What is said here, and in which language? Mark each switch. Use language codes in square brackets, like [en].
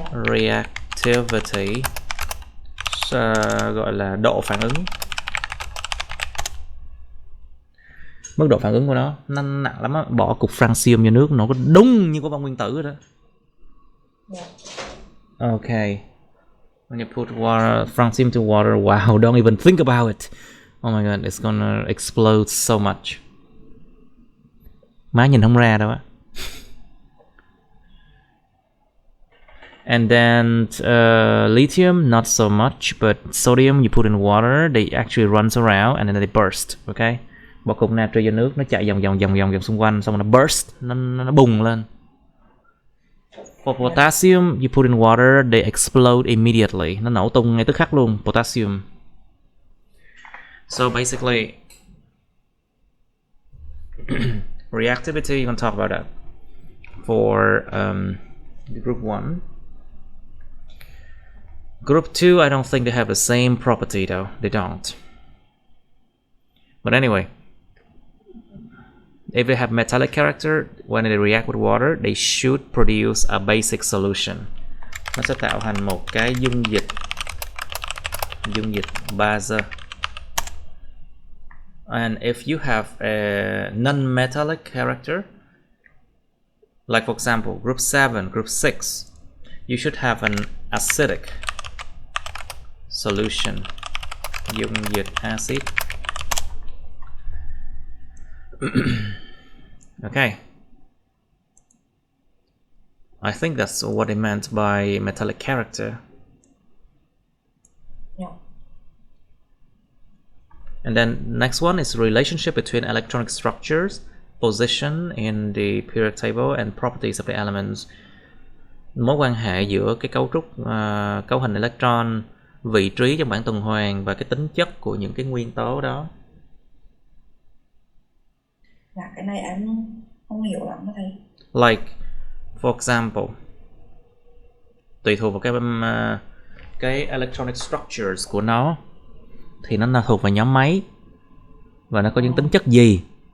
[vi] Reactivity gọi là độ phản ứng. Mức độ phản ứng của nó nặng lắm á. Bỏ cục francium vô nước nó có đúng như của bom nguyên tử rồi đó. [en] Yeah. Okay. When you put water, francium to water, wow, don't even think about it. Oh my god, it's gonna explode so much. [vi] Má nhìn không ra đâu á. [en] And then lithium, not so much, but sodium you put in water, they actually runs around and then they burst. Okay. [vi] Bỏ cục natri vô nước, nó chạy vòng xung quanh, xong rồi nó burst, nó bùng lên. [en] For potassium, you put in water, they explode immediately. [vi] Nó nổ tung ngay tức khắc luôn, potassium. [en] So basically, reactivity, you can talk about that. For group 1. Group 2, I don't think they have the same property though. They don't. But anyway, if they have metallic character, when they react with water, they should produce a basic solution. [vi] Nó sẽ tạo thành một cái dung dịch base. [en] And if you have a non-metallic character, like for example, group 7, group 6, you should have an acidic solution. [vi] Dung dịch acid. [en] Okay. I think that's what they meant by metallic character. Yeah. And then next one is relationship between electronic structures, position in the periodic table, and properties of the elements. [vi] Mối quan hệ giữa cái cấu hình electron, vị trí trong bảng tuần hoàn và cái tính chất của những cái nguyên tố đó. Dạ, cái này em không hiểu lắm đó thầy. [en] Like, for example, [vi] tùy thuộc vào cái electronic structures của nó thì nó thuộc vào nhóm mấy và nó có những tính chất gì.